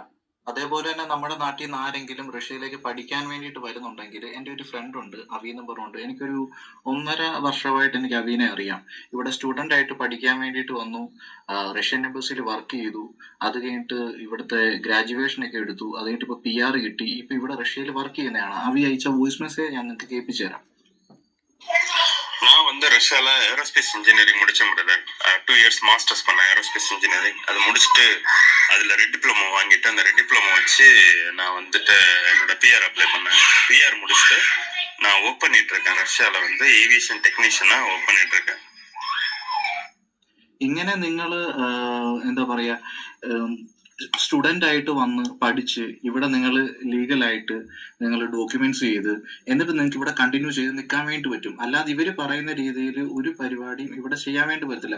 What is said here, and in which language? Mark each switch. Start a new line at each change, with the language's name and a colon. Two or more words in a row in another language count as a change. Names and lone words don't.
Malayalam: അതേപോലെ തന്നെ നമ്മുടെ നാട്ടിൽ നിന്ന് ആരെങ്കിലും റഷ്യയിലേക്ക് പഠിക്കാൻ വേണ്ടിയിട്ട് വരുന്നുണ്ടെങ്കിൽ, എൻ്റെ ഒരു ഫ്രണ്ട് ഉണ്ട്, അവി എന്ന് പറഞ്ഞുകൊണ്ട്. എനിക്കൊരു 1.5 വർഷമായിട്ട് എനിക്ക് അവീനെ അറിയാം. ഇവിടെ സ്റ്റുഡൻ്റ് ആയിട്ട് പഠിക്കാൻ വേണ്ടിയിട്ട് വന്നു. റഷ്യൻ എംബസിയിൽ വർക്ക് ചെയ്തു. അത് കഴിഞ്ഞിട്ട് ഇവിടുത്തെ ഗ്രാജുവേഷൻ ഒക്കെ എടുത്തു. അത് കഴിഞ്ഞിട്ട് ഇപ്പോൾ PR കിട്ടി. ഇപ്പൊ ഇവിടെ റഷ്യയിൽ വർക്ക് ചെയ്യുന്നതാണ്. അവി അയച്ച
English: voice message
Malayalam: ഞാൻ നിങ്ങൾക്ക് കേൾപ്പിച്ചു തരാം.
Tamil: நான் ரஷ்யால
English: aerospace engineering
Tamil: முடிச்சேன் பிரதர். 2
English: years masters
Tamil: பண்ணேன்
English: aerospace engineering.
Tamil: அது முடிச்சுட்டு அதுல
English: red diploma
Tamil: வாங்கிட்டு அந்த
English: red diploma
Tamil: வச்சு நான் என்னோட
English: PR apply
Tamil: பண்ணேன். PR முடிச்சுட்டு நான் ஒர்க் பண்ணிட்டு இருக்கேன். റഷ്യയില
English: aviation technicianஆ work
Tamil: பண்ணிட்டு இருக்கேன்.
Malayalam: ഇങ്ങനെ നിങ്ങൾ എന്താ പറയാ, സ്റ്റുഡൻ്റ് ആയിട്ട് വന്ന് പഠിച്ച് ഇവിടെ നിങ്ങൾ ലീഗലായിട്ട് നിങ്ങൾ ഡോക്യുമെന്റ്സ് ചെയ്ത് എന്നിട്ട് നിങ്ങൾക്ക് ഇവിടെ കണ്ടിന്യൂ ചെയ്ത് നിൽക്കാൻ വേണ്ടി പറ്റും. അല്ലാതെ ഇവർ പറയുന്ന രീതിയിൽ ഒരു പരിപാടിയും ഇവിടെ ചെയ്യാൻ വേണ്ടി പറ്റത്തില്ല.